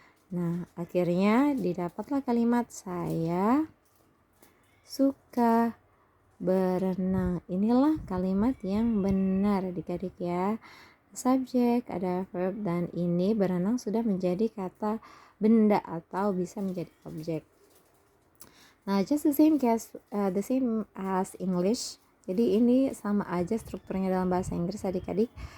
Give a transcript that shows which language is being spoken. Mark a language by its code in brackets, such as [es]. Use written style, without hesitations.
[id] Nah, akhirnya didapatlah kalimat saya suka berenang. Inilah kalimat yang benar adik-adik ya. subjek, ada verb, dan ini berenang sudah menjadi kata benda atau bisa menjadi objek. [en] Nah, just the same as English. [id] Jadi ini sama aja strukturnya dalam bahasa Inggris adik-adik.